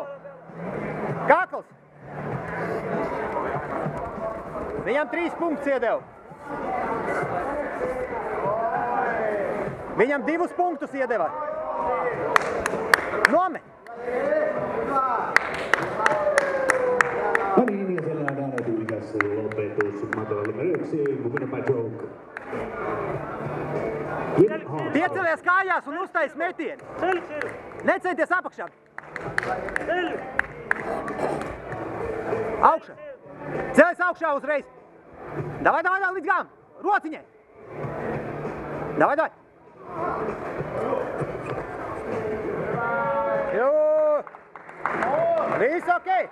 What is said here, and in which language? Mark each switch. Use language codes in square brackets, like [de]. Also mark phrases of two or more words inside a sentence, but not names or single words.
[lv] Kakls. Viņam 3 punktus iedeva. Viņam 2 punktus iedeva. Nome. [fi] No niin, ja siellä on äänetylikäs lopetus matolla numero 1, [en] winner by choke. [lv] Piecelies kājās un uztais metienu. Necenties apakšā. Augšā. Celies augšā uzreiz. Davai, līdz gām. Rociņai. Davai. Viss ok.